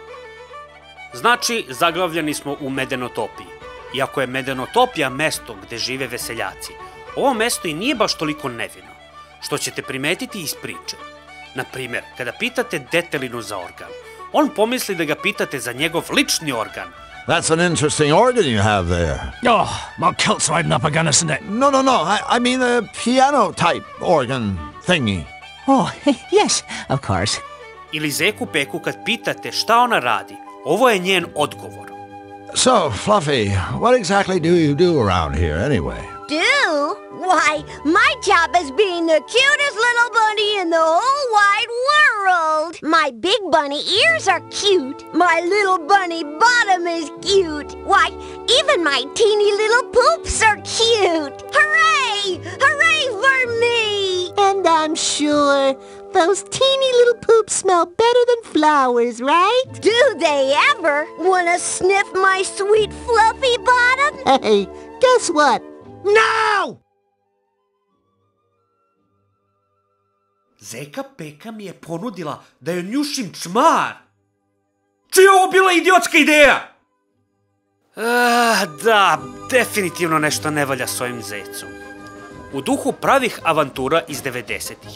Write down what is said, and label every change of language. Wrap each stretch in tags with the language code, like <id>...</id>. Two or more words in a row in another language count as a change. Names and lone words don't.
<sr>Znači, zaglavljeni smo u Medenotopiji. Iako je Medenotopija mesto gde žive veseljaci, ovo mesto i nije baš toliko nevino, što ćete primetiti iz priče. Naprimer, kada pitate Detelinu za organ, on pomisli da ga pitate za njegov lični organ.</sr> <en>That's an interesting organ you have there. Oh, my kilt's riding up against it. No. I mean a piano-type organ thingy. Oh, yes, of course.</en> <sr>Ili Zeku Peku kad pitate šta ona radi, ovo je njen odgovor.</sr> <en>So, Fluffy, what exactly do you do around here anyway? Do? Why, Why, my job is being the cutest little bunny in the whole wide world. My big bunny ears are cute. My little bunny bottom is cute. Why, even my teeny little poops are cute. Hooray! Hooray for me! And I'm sure those teeny little poops smell better than flowers, right? Do they ever want to sniff my sweet fluffy bottom? Hey, guess what? No!</en> <sr>Zeka Peka mi je ponudila da joj njušim čmar. Čija je ovo bila idiotska ideja? Da, definitivno nešto ne valja s ovim zecom. U duhu pravih avantura iz 90-ih.</sr>